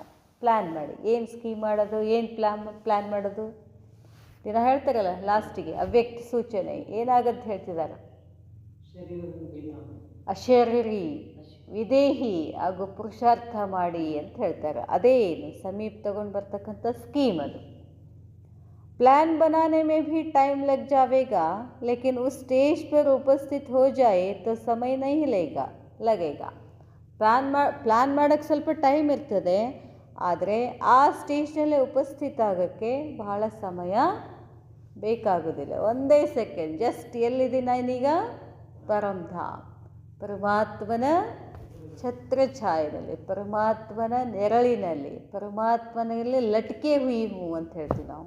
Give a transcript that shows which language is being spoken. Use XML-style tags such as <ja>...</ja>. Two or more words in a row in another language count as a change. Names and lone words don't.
<kn>ಪ್ಲ್ಯಾನ್ ಮಾಡಿ. ಏನು ಸ್ಕೀಮ್ ಮಾಡೋದು, ಏನು ಪ್ಲ್ಯಾನ್ ಮಾಡೋದು? ದಿನ ಹೇಳ್ತಾರಲ್ಲ ಲಾಸ್ಟಿಗೆ ಅವ್ಯಕ್ತ ಸೂಚನೆ ಏನಾಗಂತ ಹೇಳ್ತಿದ್ದಾರೆ, ಅಶರೀರಿ ವಿದೇಹಿ ಹಾಗೂ ಪುರುಷಾರ್ಥ ಮಾಡಿ ಅಂತ ಹೇಳ್ತಾರೆ. ಅದೇನು ಸಮೀಪ ತಗೊಂಡು ಬರ್ತಕ್ಕಂಥ ಸ್ಕೀಮ್ ಅದು.</kn> <hi>प्लान बनाने में भी टाइम लग जाएगा, लेकिन उस स्टेज पर उपस्थित हो जाए तो समय नहीं लगेगा.</hi> <kn>ಪ್ಲ್ಯಾನ್ ಮಾಡೋಕ್ಕೆ ಸ್ವಲ್ಪ ಟೈಮ್ ಇರ್ತದೆ, ಆದರೆ ಆ ಸ್ಟೇಜ್ನಲ್ಲೇ ಉಪಸ್ಥಿತ ಆಗೋಕ್ಕೆ ಬಹಳ ಸಮಯ ಬೇಕಾಗೋದಿಲ್ಲ. ಒಂದೇ ಸೆಕೆಂಡ್. ಜಸ್ಟ್ ಎಲ್ಲಿದ್ದೀನಿ ನಾನೀಗ? ಪರಂಧಾಮ್, ಪರಮಾತ್ಮನ ಛತ್ರಛಾಯೆಯಲ್ಲಿ, ಪರಮಾತ್ಮನ ನೆರಳಿನಲ್ಲಿ, ಪರಮಾತ್ಮನಲ್ಲಿ</kn> <hi>लटके हुए हूँ</hi> <kn>ಅಂತ ಹೇಳ್ತೀವಿ ನಾವು.</kn>